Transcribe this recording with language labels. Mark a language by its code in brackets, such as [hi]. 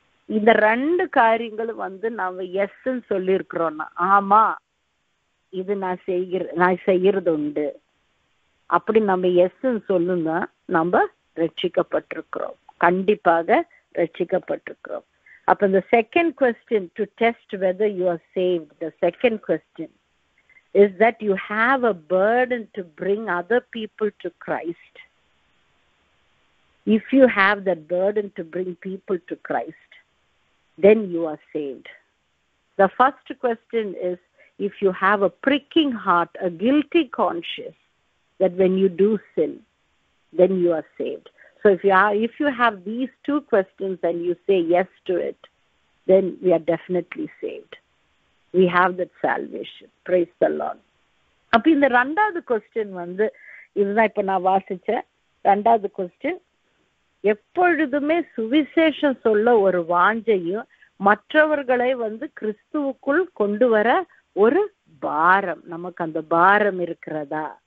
[ta] இந்த ரெண்டு காரியங்களும் நாம எஸ்ன்னு சொல்லி இருக்கிறோம்னா, ஆமா இது நான் செய்யறது உண்டு, அப்படி நம்ம எஸ்ன்னு சொல்லுங்க, நம்ம ரட்சிக்கப்பட்டிருக்கிறோம், கண்டிப்பாக ரட்சிக்கப்பட்டிருக்கிறோம். அப்ப இந்த [en] Second question, to test whether you are saved, the second question is that you have a burden to bring other people to Christ. If you have that burden to bring people to Christ, then you are saved. The first question is, if you have a pricking heart, a guilty conscience, that when you do sin, then you are saved. So if you have these two questions and you say yes to it, then we are definitely saved. We have that salvation. Praise the Lord. [ta] அப்ப இந்த ரெண்டாவது question இதுதான் இப்ப நான் வாசிச்ச ரெண்டாவது question. எப்பொழுதுமே சுவிசேஷம் சொல்ல ஒரு வாஞ்சையும் மற்றவர்களை கிறிஸ்துவுக்குள் கொண்டு வர ஒரு பாரம், நமக்கு அந்த பாரம் இருக்கிறதா?